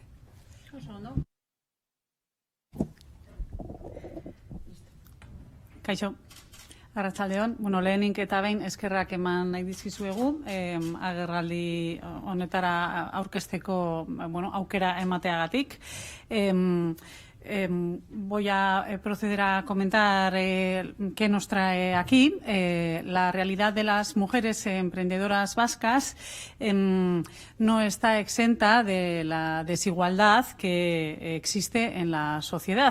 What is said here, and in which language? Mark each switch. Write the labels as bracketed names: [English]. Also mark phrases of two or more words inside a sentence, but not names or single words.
[Basque] Oso ondo. Kaixo, arratsaldeon. Bueno, lehenik eta behin eskerrak eman nahi dizkizuegu, agerraldi honetara aurkezteko aukera emateagatik. [Spanish] Voy a proceder a comentar qué nos trae aquí. La realidad de las mujeres emprendedoras vascas no está exenta de la desigualdad que existe en la sociedad.